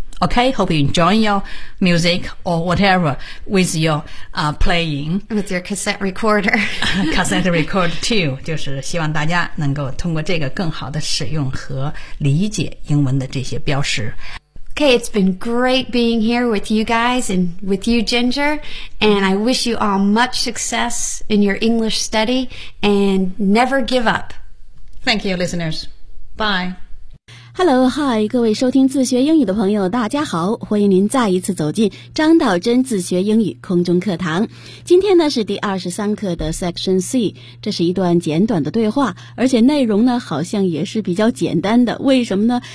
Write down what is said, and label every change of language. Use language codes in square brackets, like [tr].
[en] Okay, hope you enjoy your music or whatever with your、playing. With your cassette recorder. cassette recorder too. [zh] 就是希望大家能够通过这个更好的使用和理解英文的这些标识。 [en] Okay, it's been great being here with you guys and with you, Ginger. And I wish you all much success in your English study and never give up. Thank you, listeners. Bye. Hello, hi, [zh] 各位收听自学英语的朋友大家好，欢迎您再一次走进张道真自学英语空中课堂。今天呢是第23课的 Section C， 这是一段简短的对话，而且内容呢好像也是比较简单的。为什么呢？